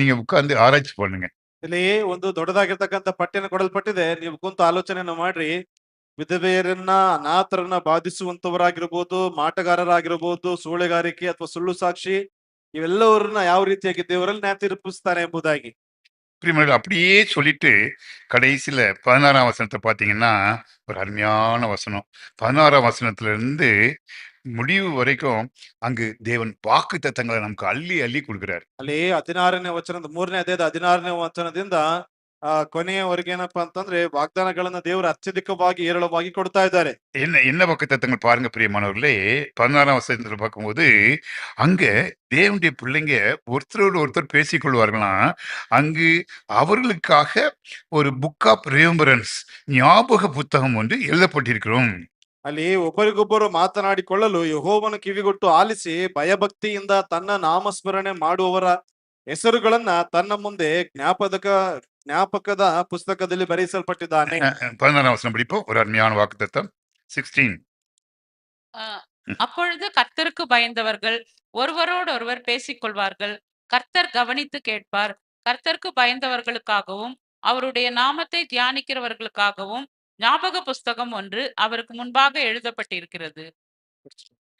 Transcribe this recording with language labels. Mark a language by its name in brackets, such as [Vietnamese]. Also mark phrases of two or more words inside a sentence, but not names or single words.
[Tamil] நீங்க உட்கார்ந்து ஆராய்ச்சி பண்ணுங்க. [Kannada] ಇಲ್ಲಿ ಒಂದು ದೊಡ್ಡದಾಗಿರ್ತಕ್ಕಂಥ ಪಠ್ಯನ ಕೊಡಲ್ಪಟ್ಟಿದೆ. ನೀವು ಕುಂತು ಆಲೋಚನೆಯನ್ನು ಮಾಡ್ರಿ. ವಿಧವೆಯರನ್ನ, ಅನಾಥರನ್ನ ಬಾಧಿಸುವಂತವರಾಗಿರ್ಬೋದು, ಮಾಟಗಾರರಾಗಿರ್ಬೋದು, ಸೂಳೆಗಾರಿಕೆ ಅಥವಾ ಸುಳ್ಳು ಸಾಕ್ಷಿ, ಇವೆಲ್ಲವರನ್ನ ಯಾವ ರೀತಿಯಾಗಿ ದೇವರಲ್ಲಿ ನ್ಯಾಯ ತೀರ್ಪಿಸ್ತಾನೆ ಎಂಬುದಾಗಿ. [Tamil] பிரியமானவர்களே, அப்படியே சொல்லிட்டு கடைசியில 16ஆம் வசனத்தை பார்த்தீங்கன்னா ஒரு அருமையான வசனம். 16ஆம் வசனத்துல இருந்து முடிவு வரைக்கும் அங்கு தேவன் வாக்கு தத்தங்களை நமக்கு அள்ளி அள்ளி கொடுக்கிறார். [Kannada] ಅಲ್ಲಿ 16ನೇ ವಚನದ 3ನೇ ಅಧ್ಯಾಯದ 16ನೇ ವಚನದಿಂದ ಕೊನೆಯವರೆಗೆ ಏನಪ್ಪಾ ಅಂತಂದ್ರೆ ವಾಗ್ದಾನಗಳನ್ನ ದೇವರು ಅತ್ಯಧಿಕವಾಗಿ ಏರಳವಾಗಿ ಕೊಡ್ತಾ ಇದ್ದಾರೆ. [Tamil] என்ன என்ன வாக்கு தத்தங்கள் பாருங்க பிரியமானவர்களே. 16ஆம் வசனத்துல பார்க்கும்போது அங்க தேவனுடைய பிள்ளைங்க ஒருத்தரோடு ஒருத்தர் பேசிக்கொள்வார்களாம். அங்கு அவர்களுக்காக ஒரு [English] book of remembrance, [Tamil] ஞாபக புத்தகம் ஒன்று எழுதப்பட்டிருக்கிறோம். [Kannada] ಅಲ್ಲಿ ಒಬ್ಬರಿಗೊಬ್ಬರು ಮಾತನಾಡಿಕೊಳ್ಳಲು ಯೆಹೋವನ ಕಿವಿಗೊಟ್ಟು ಆಲಿಸಿ ಭಯಭಕ್ತಿಯಿಂದ ತನ್ನ ನಾಮಸ್ಮರಣೆ ಮಾಡುವವರ ಹೆಸರುಗಳನ್ನ ತನ್ನ ಮುಂದೆ ಜ್ಞಾಪಕದ ಪುಸ್ತಕದಲ್ಲಿ ಬರೆಸಲ್ಪಟ್ಟಿದ್ದಾನೆ. [Tamil] 16ஆம் வசனம் படிப்போம். ஒரு அருமையான வாக்குத்தத்தம். 16. அப்பொழுது கர்த்தருக்கு பயந்தவர்கள் ஒருவரோடொருவர் பேசிக்கொள்வார்கள். கர்த்தர் கவனித்து கேட்பார். கர்த்தருக்கு பயந்தவர்களுக்காகவும் அவருடைய நாமத்தை தியானிக்கிறவர்களுக்காகவும் ஞாபக புஸ்தகம் ஒன்று அவருக்கு முன்பாக எழுதப்பட்டிருக்கிறது.